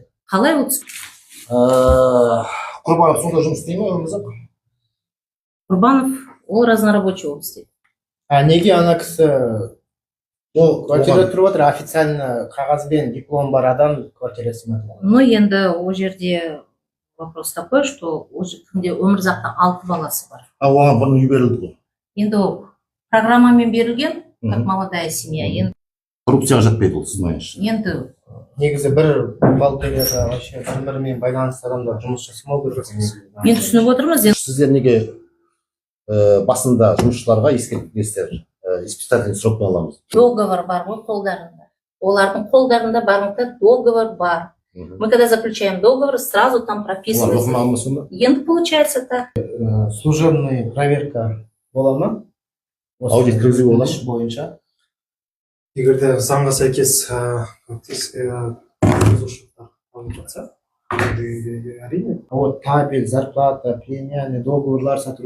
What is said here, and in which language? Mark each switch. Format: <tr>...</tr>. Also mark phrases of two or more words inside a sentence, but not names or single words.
<kk>Қалай ол түсіп? Құрбанов сонда жұмыс істей ме өмірзақ? Құрбанов ол разнорабочий болып істейді. Неге ана кісі квартира тұрып отыр, официально қағазбен диплом бар адам квартирасы ма? Ну енді ол жерде</kk> <ru>вопрос такой, что</ru> <kk>кімде өмірзақта 6 баласы бар. Оған бұны үй берілді ғой. Енді ол программамен берілген,</kk> <ru>как молодая семья.</ru> <kk>Коррупцияға жатпайды ол, сіздің ойыңызша. Енді негізі бір бухгалтерияда вообще бір-бірімен байланысты адамдар жұмыс жасамау керек. Мен түсініп отырмыз. Сіздер неге басында жұмысшыларға ескертпейсіздер,</kk> <ru>испытательный срок</ru> <kk>аламыз? Договор бар ғой қолдарында. Олардың қолдарында барынша договор бар.</kk> <ru>Мы когда заключаем договор, сразу там прописывается.</ru> <kk>Енді</kk> <ru>получается так. Служебный проверка</ru> <kk>бола ма? Аудит кіргізу бола ма? Бойынша. Егер де заңға сәйкес бұзушылықтар алынып жатса, әрине.</kk> <ru>Вот табель, зарплата, премия, договорлар сотрудничества.</ru>